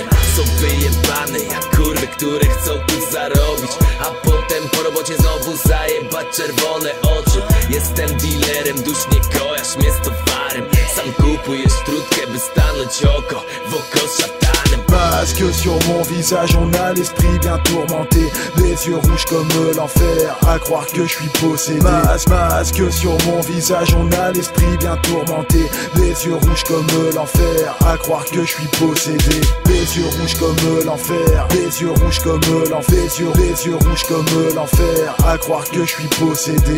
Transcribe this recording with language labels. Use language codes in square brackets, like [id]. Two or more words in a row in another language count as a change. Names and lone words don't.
[pl] Są wyjebane jak kurwy, które chcą tu zarobić, a potem po robocie znowu zajebać czerwone oczy. Jestem dealerem dusz, nie kojarz mnie z towarem. Sam kupujesz trutkę, by stanąć oko w oko szatanem. [fr] Masque sur mon visage, on a l'esprit bien tourmenté, les yeux rouges comme l'enfer, à croire que je suis possédé. Masque sur mon visage, on a l'esprit bien tourmenté, les yeux rouges comme l'enfer, à croire que je suis possédé. Les yeux rouges comme l'enfer, les yeux rouges comme l'enfer, les yeux rouges comme l'enfer, à croire que je suis possédé.